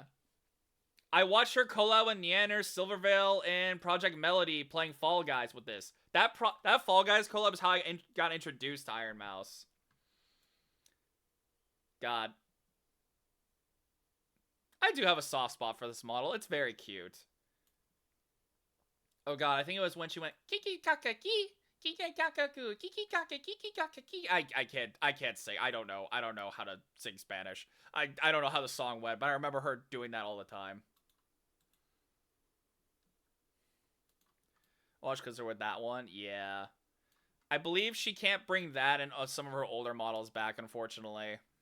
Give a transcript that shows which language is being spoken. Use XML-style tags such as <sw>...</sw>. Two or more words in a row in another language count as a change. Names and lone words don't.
<en>I watched her collab with Neander, Silvervale, and Project Melody playing Fall Guys with this. That Fall Guys collab is how I got introduced to Iron Mouse. God. I do have a soft spot for this model. It's very cute. Oh god, I think it was when she went kiki kakaki, kiki kakaku, kiki kaka, kiki kakaki. I can't sing. I don't know how to sing Spanish. I don't know how the song went, but I remember her doing that all the time. Watch because they're with that one? Yeah. I believe she can't bring that and some of her older models back, unfortunately.</en>